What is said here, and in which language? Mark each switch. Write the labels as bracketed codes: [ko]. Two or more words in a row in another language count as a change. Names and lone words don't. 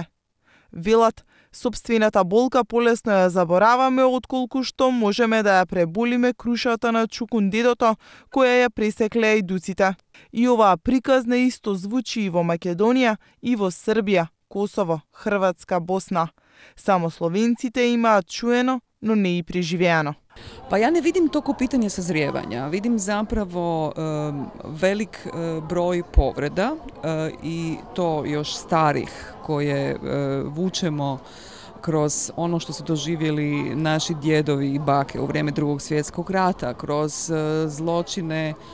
[mk] Велат, сопствената болка полесно ја забораваме отколку што можеме да ја преболиме крушата на чукундедото која ја пресекле ајдуците. И оваа приказна исто звучи и во Македонија, и во Србија, Косово, Хрватска, Босна. Само словенците имаат чуено, но не и преживеано. [bs] Pa ja ne vidim to ko pitanje sazrijevanja, vidim zapravo velik broj povreda i to još starih koje vučemo kroz ono što su doživjeli naši djedovi i bake u vrijeme Drugog svjetskog rata, kroz zločine